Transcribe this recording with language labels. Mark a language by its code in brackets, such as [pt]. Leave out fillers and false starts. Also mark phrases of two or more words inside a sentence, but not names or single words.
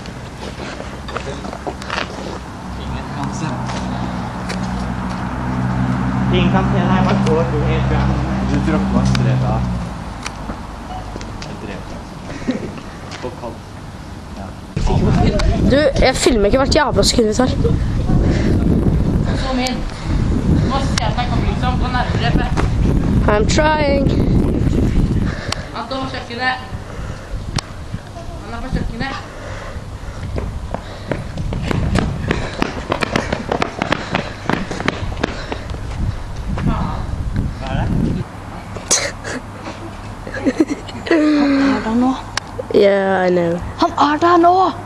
[no] Ingen kan se deg, bare gå helt bra. Du droppa streda. Jeg drev deg. Og kald. Du, jeg filmer ikke hvert jævla sekund vi tar. Kom inn. Du må se at jeg kommer liksom på nærmere. [en] I'm trying. [no] Han står på kjøkkenet. Han er på kjøkkenet. Han er der nå. [en] Yeah, I know. [no] Han er der nå!